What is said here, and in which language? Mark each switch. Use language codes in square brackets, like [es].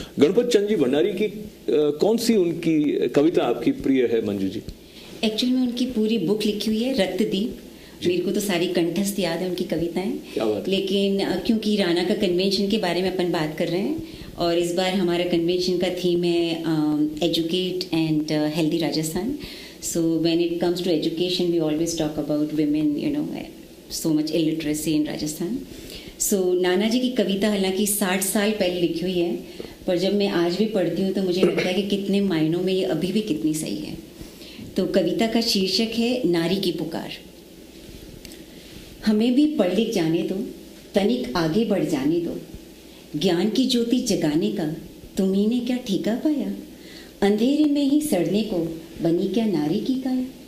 [hi] गणपत चंद जी भंडारी की कौन सी उनकी कविता आपकी प्रिय है मंजू जी? एक्चुअली में उनकी पूरी बुक लिखी हुई है रक्तदीप, मेरे को तो सारी कंठस्थ याद है उनकी कविताएं, लेकिन क्योंकि राणा का कन्वेंशन के बारे में अपन बात कर रहे हैं और इस बार हमारा कन्वेंशन का थीम है educate and healthy Rajasthan. [en] So when it comes to education, we always talk about women, you know, so much illiteracy in Rajasthan. [hi] So नाना जी की कविता हालांकि 60 साल पहले लिखी हुई है, पर जब मैं आज भी पढ़ती हूँ तो मुझे लगता है कि कितने मायनों में ये अभी भी कितनी सही है। तो कविता का शीर्षक है नारी की पुकार। हमें भी पढ़ लिख जाने दो, तनिक आगे बढ़ जाने दो, ज्ञान की ज्योति जगाने का तुम्ही ने क्या ठीका पाया, अंधेरे में ही सड़ने को बनी क्या नारी की काया।